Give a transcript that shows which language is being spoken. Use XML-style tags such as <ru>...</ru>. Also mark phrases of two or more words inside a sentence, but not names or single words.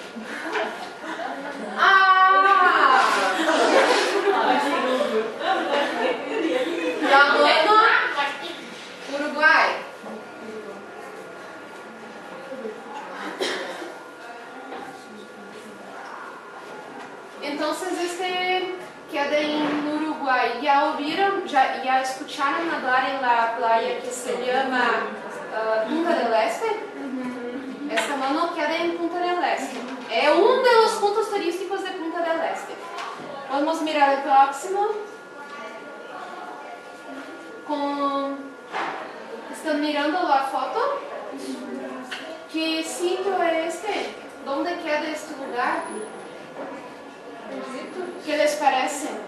<es>La mano, Uruguai.</es> <pt>Então, queda em Uruguai. Já ouviram, já escutaram</pt> <es>hablar em la playa que se llama</es> <pt>Punta del Este? Essa mano queda em Punta del Este. É um dos pontos turísticos de Punta del Este. Vamos mirar o próximo. Estão mirando a foto? Que sítio é este? Onde queda este lugar? Egito?</pt> <es>Que les parece?</es>